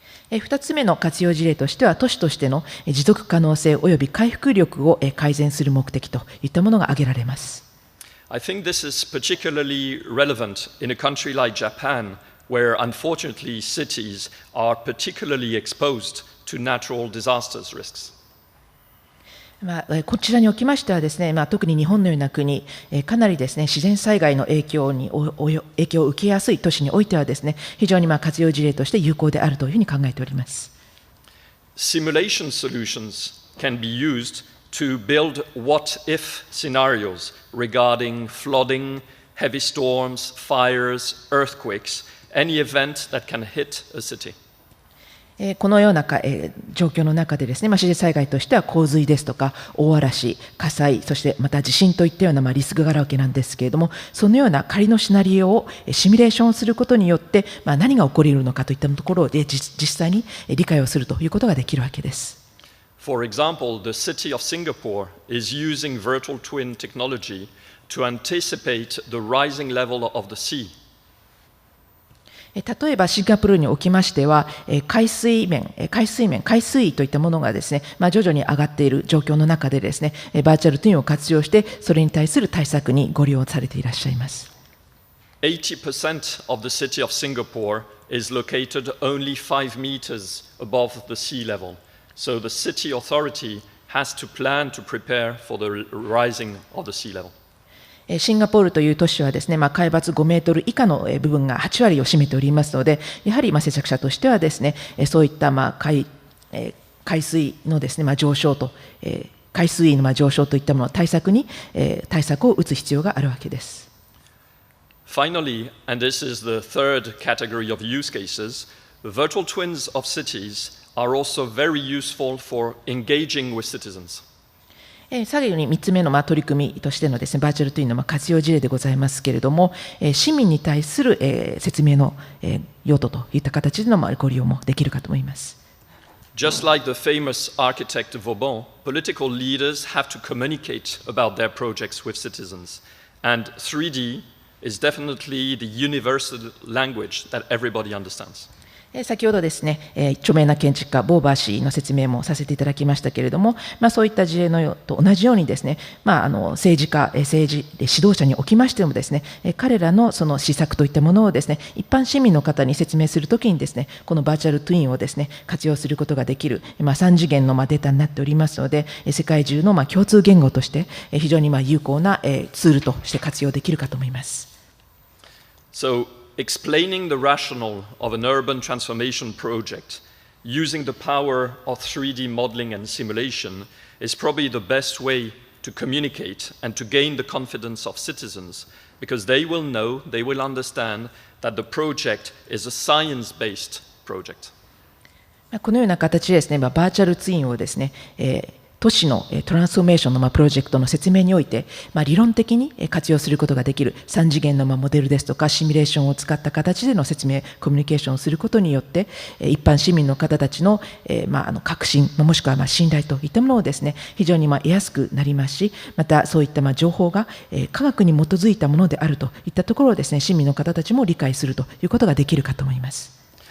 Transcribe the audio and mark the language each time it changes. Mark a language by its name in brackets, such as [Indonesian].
[Japanese] 2つ目の活用事例としては、都市としての持続可能性および回復力を改善する目的といったものが挙げられます。 [English] I think this is particularly relevant in a country like Japan, where unfortunately cities are particularly exposed to natural disasters risks. [Japanese] こちらにおきましてはですね、特に日本のような国、かなりですね、自然災害の影響を受けやすい都市においてはですね、非常に活用事例として有効であるというふうに考えております。 [English] simulation solutions can be used to build what-if scenarios regarding flooding, heavy storms, fires, earthquakes, any event that can hit a city. [Japanese] このような状況の中でですね、自然災害としては洪水ですとか大嵐、火災、そしてまた地震といったようなリスクがあるわけなんですけれども、そのような仮のシナリオをシミュレーションすることによって、何が起こり得るのかといったところで実際に理解をするということができるわけです。 [English] For example, the city of Singapore is using virtual twin technology to anticipate the rising level of the sea. [Japanese] 例えばシンガポールにおきましては、海水位といったものがですね、徐々に上がっている状況の中でですね、バーチャルツインを活用して、それに対する対策にご利用されていらっしゃいます。 [English] 80% of the city of Singapore is located only 5 meters above the sea level. So the city authority has to plan to prepare for the rising of the sea level. [Japanese] シンガポールという都市はですね、海抜5メートル以下の部分が8割を占めておりますので、やはり施策者としてはですね、そういった海水のですね、上昇と、海水位の上昇といったもの対策を打つ必要があるわけです。 [English] Finally, and this is the third category of use cases, virtual twins of cities are also very useful for engaging with citizens. [Japanese] 最後に3つ目の取り組みとしてのですね、バーチャルツインの活用事例でございますけれども、市民に対する説明の用途といった形でのご利用もできるかと思います。 [English] Just like the famous architect Vauban, political leaders have to communicate about their projects with citizens, and 3D is definitely the universal language that everybody understands. [Japanese] 先ほどですね、著名な建築家ボーバー氏の説明もさせていただきましたけれども、そういった事例のと同じようにですね、政治家、政治指導者におきましてもですね、彼らのその施策といったものをですね、一般市民の方に説明するときにですね、このバーチャルツインをですね、活用することができる、3次元のデータになっておりますので、世界中の共通言語として非常に有効なツールとして活用できるかと思います。 [English] Explaining the rationale of an urban transformation project using the power of 3D modeling and simulation is probably the best way to communicate and to gain the confidence of citizens, because they will know, they will understand that the project is a science-based project. [Japanese] このような形でですね、バーチャルツインをですね、都市のトランスフォーメーションのプロジェクトの説明において、理論的に活用することができる3次元のモデルですとかシミュレーションを使った形での説明、コミュニケーションをすることによって、一般市民の方たちの確信、もしくは信頼といったものをですね、非常に得やすくなりますし、またそういった情報が科学に基づいたものであるといったところをですね、市民の方たちも理解するということができるかと思います。